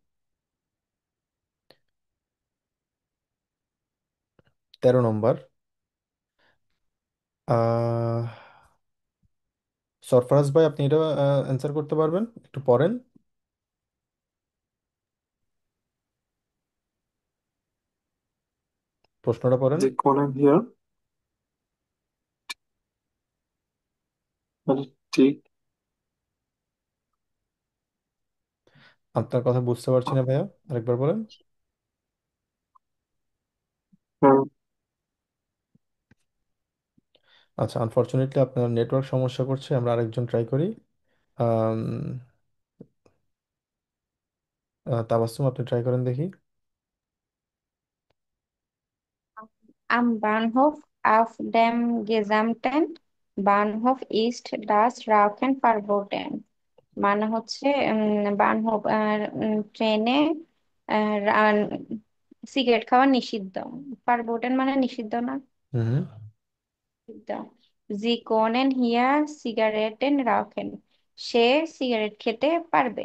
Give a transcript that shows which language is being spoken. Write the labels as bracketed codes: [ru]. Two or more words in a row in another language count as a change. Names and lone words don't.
[bn] 13 নম্বর। আহ সরফরাজ ভাই আপনি এটা অ্যান্সার করতে পারবেন? একটু পড়েন, প্রশ্নটা পড়েন। [en] The column here, will take [bn] আপনার কথা বুঝতে পারছি না ভাইয়া, আরেকবার বলেন। uh, আচ্ছা, আনফরচুনেটলি আপনার নেটওয়ার্ক সমস্যা করছে, আমরা আরেকজন ট্রাই করি। আম, তাবাস্সুম আপনি ট্রাই করেন দেখি। [de] Am Bahnhof auf dem gesamten Bahnhof ist das Rauchen verboten। [bn] মানে হচ্ছে বানহোফ ট্রেনে সিগারেট খাওয়া নিষিদ্ধ। ফারবোটেন মানে নিষিদ্ধ না? হুম। নিষিদ্ধ। [de] Sie können hier Zigaretten rauchen, [bn] সে সিগারেট খেতে পারবে।